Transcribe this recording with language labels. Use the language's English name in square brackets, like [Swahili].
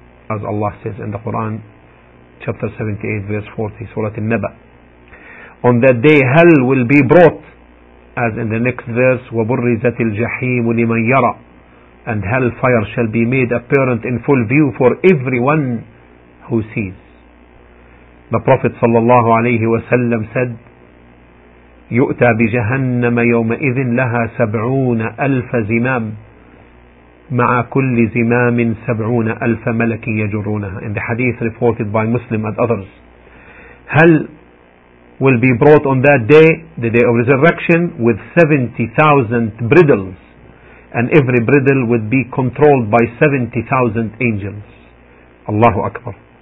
[English] As Allah says in the Quran, chapter 78, verse 40, Surah An-Naba. [Arabic] On that day hell will be brought, as in the next verse, وَبُرِّزَتِ الْجَحِيمُ لِمَنْ يَرَى. [English] And hellfire shall be made apparent in full view for everyone who sees. The Prophet sallallahu alayhi wa sallam said, [Arabic] يُؤْتَى بِجَهَنَّمَ يَوْمَئِذٍ لَهَا سَبْعُونَ أَلْفَ زِمَامٍ مَعَ كُلِّ زِمَامٍ سَبْعُونَ أَلْفَ مَلَكٍ يَجُرُونَهَا. [English] In the hadith reported by Muslim and others, hell will be brought on that day, the day of resurrection, with 70,000 bridles, and every bridle would be controlled by 70,000 angels. Allahu Akbar.